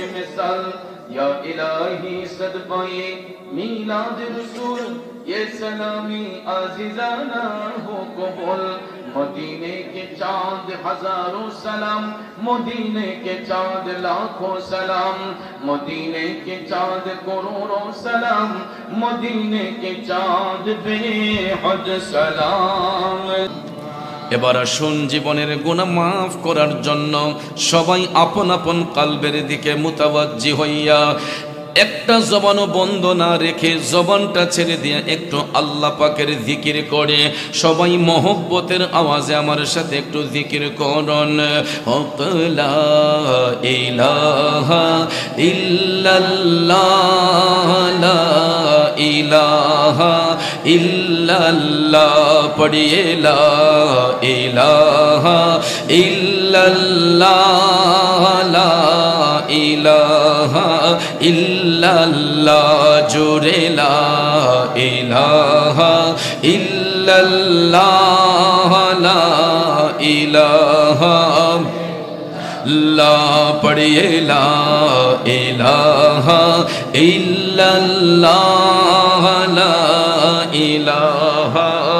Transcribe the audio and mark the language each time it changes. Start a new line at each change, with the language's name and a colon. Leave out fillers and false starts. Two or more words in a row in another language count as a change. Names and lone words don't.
Urdu: مثال یا الہی صدقائے میلاد رسول یہ سلامی عزیزانہ ہو قبول مدینے کے چاند ہزاروں سلام مدینے کے چاند لاکھوں سلام مدینے کے چاند کروڑوں سلام مدینے کے چاند بے حد سلام
Bangla: এবার আসুন জীবনের গুনাহ মাফ করার জন্য সবাই আপন আপন কলবের দিকে মুতাওয়াজ্জি হইয়া একটা জবানও বন্ধ না রেখে জবানটা ছেড়ে দিয়ে একটু আল্লাহ পাকের জিকির করে সবাই মহব্বতের আওয়াজে আমার সাথে একটু জিকির করুন
Arabic: لا إله إلا الله لا إله إلا الله পড়িয়ে لا إله إلا الله لا إله إلا الله জোরে لا إله إلا الله لا إله لا পড়িয়ে لا إله إلا الله لا إله